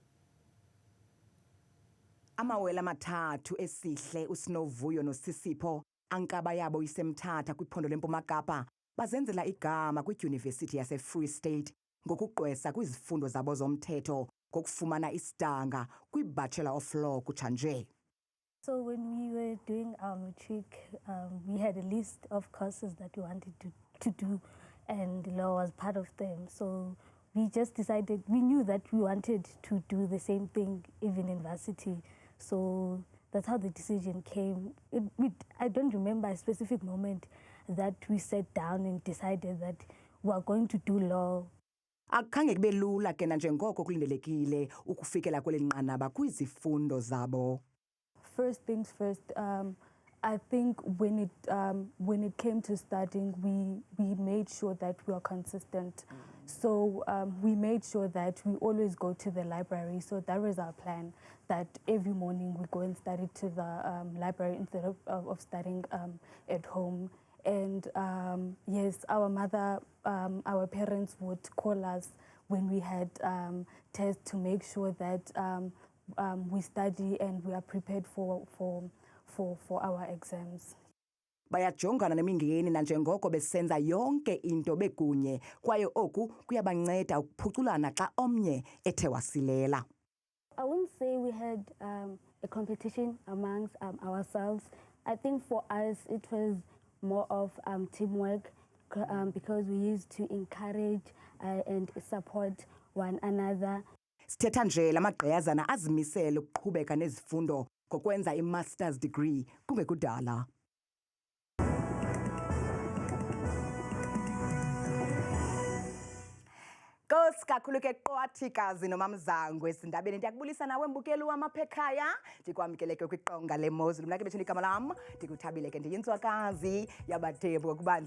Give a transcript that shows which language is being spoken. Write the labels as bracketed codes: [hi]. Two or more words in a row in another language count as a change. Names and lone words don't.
[xh] Amawele amathathu Esihle, uSinovuyo noSisipho Ankaba yabo isemthatha kwiphondo leMpuma Kapa bazenzela igama kwidyunivesithi yase-Free State ngokuqwesa kwizifundo zabo zomthetho ngokufumana isidanga kwi- [en] Bachelor of Law [xh] kutshanje. [en] So when we were doing our matric, we had a list of courses that we wanted to do, and law was part of them. So we just decided, we knew that we wanted to do the same thing even in varsity. So that's how the decision came. I don't remember a specific moment that we sat down and decided that we are going to do law. [xh] Akhange kube lula ke nanjengoko kulindelekile ukufikela kweli nqanaba kwizifundo zabo. [en] First things first, I think when it came to studying, we made sure that we were consistent. So we made sure that we always go to the library. So that was our plan, that every morning we go and study to the library instead of studying at home. And yes, our mother, our parents would call us when we had tests to make sure that we study and we are prepared for our exams. [xh] Bayajongana nemingeni nanjengoko besenza yonke into bekunye kwaye oku kuyabanceda ukuphuculana xa omnye ethe wasilela. [en] I wouldn't say we had a competition amongst ourselves. I think for us it was more of teamwork because we used to encourage and support one another. [xh] Sithetha nje lamagqiyazana azimisele ukuqhubeka nezifundo ngokwenza i- [en] master's degree [xh] kungekudala. Nkosi kakhulu ke Qwathikazi noMamzangwe esindabeni ndiyakubulisa nawe mbukeli wam apha ekhaya ndikwamkeleke kwiqonga leMozulu mna ke bethu igama lam ndikuthabile ke ndiyintswakazi yabaThembu ngokubanzi